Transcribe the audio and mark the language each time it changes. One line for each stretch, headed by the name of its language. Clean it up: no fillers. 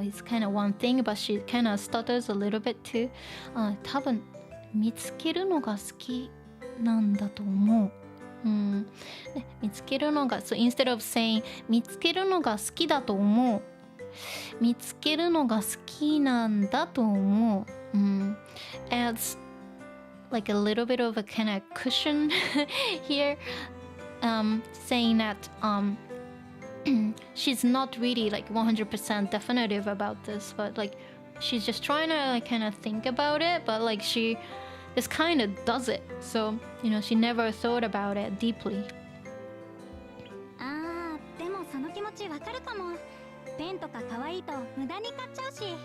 English: It's kind of one thing, but she kind of stutters a little bit too.
Japanese: 多分見つけるのが好きなんだと思う。
English: 見つけるのが、so instead of saying
Japanese: 見つけるのが好きだと思う、見つけるのが好きなんだと思う、
English: adds like a little bit of a kind of cushion here, saying that she's not really like 100% definitive about this, but like she's just trying to like kind of think about it, but like she just kind of does it, so she never thought about it deeply.
Japanese: でもその気持ちわかるかも。ペンとか可愛いと無駄に買っちゃうし。